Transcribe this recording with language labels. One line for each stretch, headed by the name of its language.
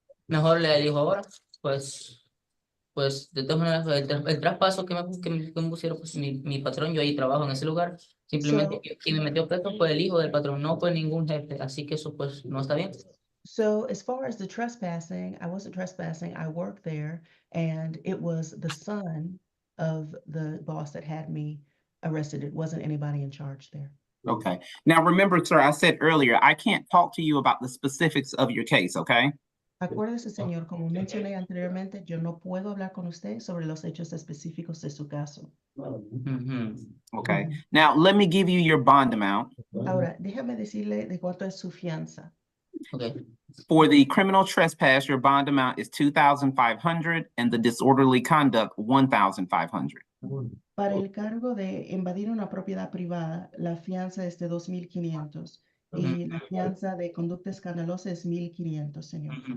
Spanish: mejor le elijo ahora, pues de todas maneras el traspaso que me pusieron pues mi patrón, yo ahí trabajo en ese lugar, simplemente quien me metió preso fue el hijo del patrón, no fue ningún jefe, así que eso pues no está bien.
English: So as far as the trespassing, I wasn't trespassing, I worked there, and it was the son of the boss that had me arrested. It wasn't anybody in charge there. Okay. Now, remember, sir, I said earlier, I can't talk to you about the specifics of your case, okay?
Spanish: Acuérdese, señor, como mencioné anteriormente, yo no puedo hablar con usted sobre los hechos específicos de su caso. Ujú.
English: Okay. Now, let me give you your bond amount.
Spanish: Ahora, déjame decirle de cuánto es su fianza.
English: Okay. For the criminal trespass, your bond amount is $2,500 and the disorderly conduct, $1,500.
Spanish: Para el cargo de invadir una propiedad privada, la fianza es de 2,500 y la fianza de conducta escandalosa es 1,500, señor.